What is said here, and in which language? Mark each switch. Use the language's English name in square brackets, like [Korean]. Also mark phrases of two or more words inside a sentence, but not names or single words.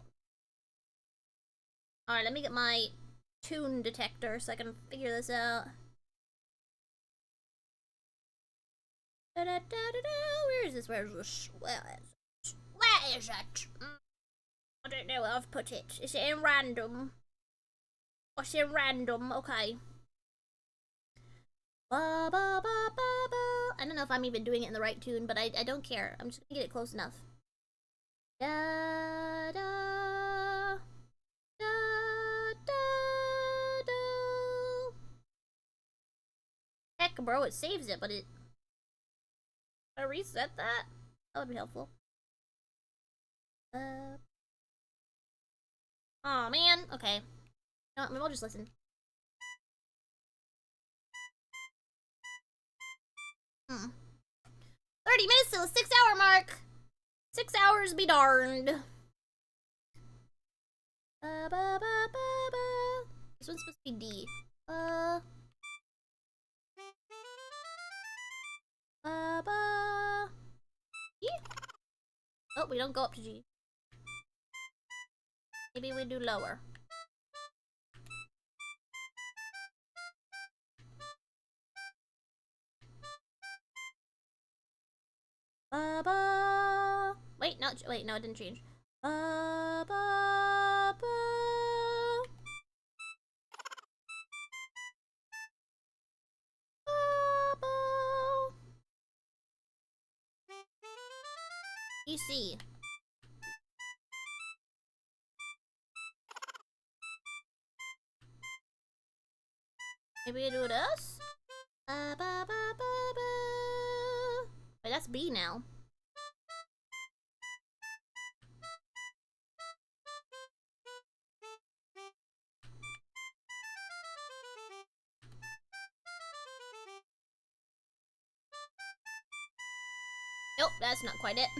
[English] Alright, let me get my tune detector so I can figure this out. Where is this? Where is this? Where is it? I don't know where I've put it. Is it in random? What's in random? Okay. Ba, ba, ba, ba, ba. I don't know if I'm even doing it in the right tune, but I don't care. I'm just gonna get it close enough. Da, da, da, da, da. Heck, bro, it saves it, but it... I reset that? That would be helpful. Oh man. Okay. No, maybe I'll just listen. 30 minutes till the 6-hour mark. 6 hours be darned. Ba, ba, ba, ba, ba. This one's supposed to be D. Ba, ba. G? Oh, we don't go up to G. Maybe we do lower. Ba, ba. Wait, no, it didn't change. Ba, ba, ba. Ba, ba. EC. Maybe we do this? Ba, ba, ba, ba, ba. Wait, that's B now. Nope, that's not quite it.